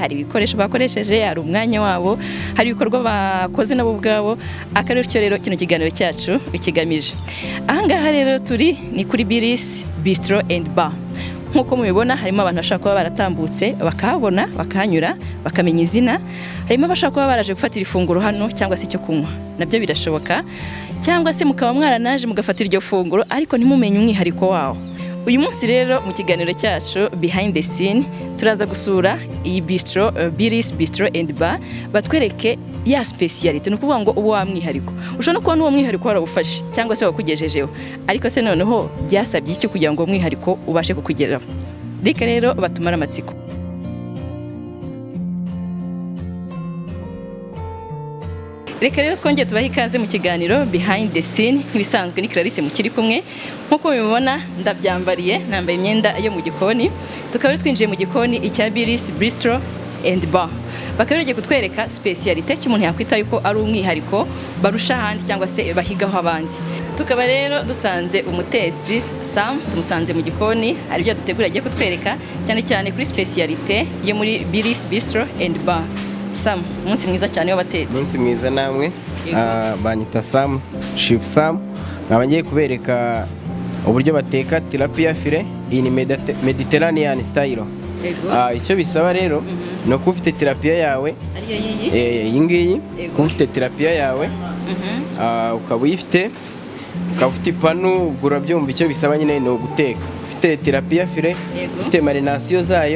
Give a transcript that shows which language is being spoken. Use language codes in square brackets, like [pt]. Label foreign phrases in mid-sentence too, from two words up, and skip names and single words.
[rw] hari ibikoresho bakoresheje hari umwanya wabo hari ibikorwa bakoze nabo ubwabo akarero cyo rero kino kiganiro cyacu ikigamije ahangaha rero turi ni kuri Biris Bistro and Bar nkuko mubibona harimo abantu bashaka kuba baratambutse bakahabona bakahanyura bakamenya izina harimo abashaka kuba baraje gufatira ifunguro hano cyangwa se icyo kunywa nabyo birashoboka cyangwa se mukaba mwaranaje mugafatira iryo funguro ariko ntimumenye umwihariko wawo. Uyu munsi rero mu kiganiro cyacu [en] behind the scene [rw] turaza gusura iyi bistro Biris Bistro and Bar batwereke ya speciality nukuvuga ngo uwo wamwihariko ushobora no kubona uwo mwihariko warabufashe cyangwa se wakugejejeho ariko se noneho byasabye iki kugira ngo umwihariko ubashe kukugeraho. Reka rero batumara amatsiko. Reka rero twongeye tubaha ikaze mu kiganiro [en] behind the scene [rw] nk'ibisanzwe ni Clarisse mukiri kumwe nkuko mubibona ndabyambariye nambaye imyenda yo mu gikoni tukaba twinjiye mu gikoni icya Biris Bistro and Bar bakabereye kutwereka speciality cy'umuntu yakwita yuko ari umwihariko barusha ahandi cyangwa se bahigaho abandi. Tukaba rero dusanze umutesi Sam tumusanze mu gikoni hari byo dutegura agiye kutwereka cyane cyane kuri speciality yo muri Biris Bistro and Bar. Sam, umunsi mwiza cyane w'abatetsi. Umunsi mwiza namwe. Banyita Sam, Chef Sam. Nabangiye kubereka uburyo bateka [en] tilapia file in Mediterranean style. [rw] Icyo bisaba rero no kufite tilapia yawe. Iyi ngiyi kufite tilapia yawe. Ukaba uyifite ukafite panu gura byumva icyo bisaba nyine no guteka. Ufite [en] tilapia file, [rw] ufite marination zayo.